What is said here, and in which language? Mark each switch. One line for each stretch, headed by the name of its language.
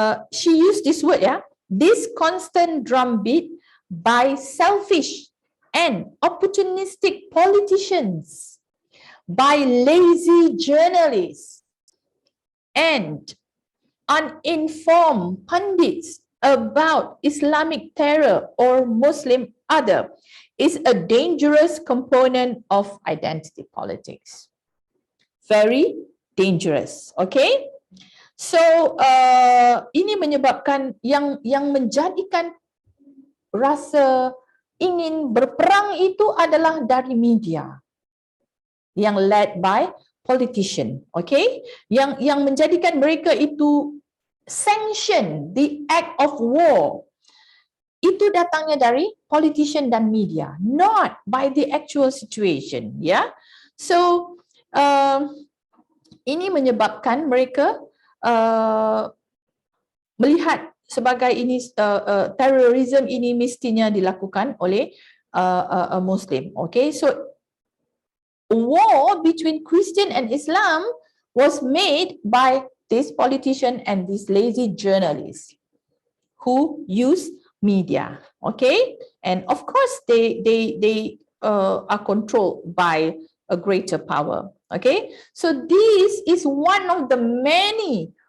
English: She used this word, ya, this constant drum beat by selfish and opportunistic politicians, by lazy journalists and uninformed pundits about Islamic terror or Muslim other is a dangerous component of identity politics. Very dangerous, okay?
Malay: So ini menyebabkan yang menjadikan rasa ingin berperang itu adalah dari media yang
English: led by politician,
Malay: okay? Yang menjadikan mereka itu
English: sanction the act of war.
Malay: Itu datangnya dari politician dan media,
English: not by the actual situation,
Malay: ya. So ini menyebabkan mereka melihat sebagai ini terorisme ini mestinya dilakukan oleh Muslim, okay?
English: So war between Christian and Islam was made by this politician and these lazy journalists who use media, okay? And of course they are controlled by a greater power, okay? So this is one of the many